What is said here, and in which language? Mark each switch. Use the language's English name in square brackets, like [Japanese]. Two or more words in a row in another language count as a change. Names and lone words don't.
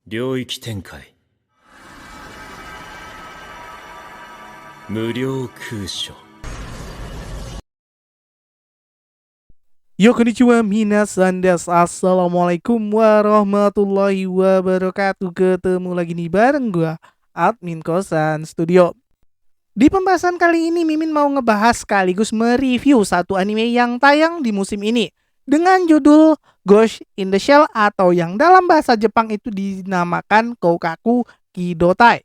[Japanese] 領域展開無料空所よ こんにちは 皆さん です, [Arabic] السلام عليكم ورحمة الله وبركاته. [Indonesian] Ketemu lagi nih bareng gua, admin kosan studio. Di pembahasan kali ini Mimin mau ngebahas sekaligus mereview satu anime yang tayang di musim ini dengan judul Ghost in the Shell atau yang dalam bahasa Jepang itu dinamakan Koukaku Kidotai.